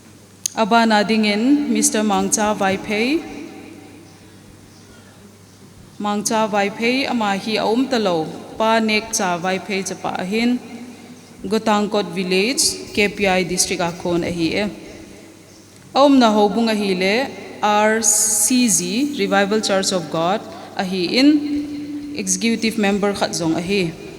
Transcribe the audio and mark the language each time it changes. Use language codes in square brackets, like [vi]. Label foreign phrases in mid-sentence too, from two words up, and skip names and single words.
[pck] abana dingin Mr. Mangcha Vaipei mang cha vai phei ama hi aum talo pa nek cha vai phei cha pa hin Gotangkot village KPI district akhon a hi e aum na hobung a hi le RCG Revival Church of God a hi in executive member khat zong a hi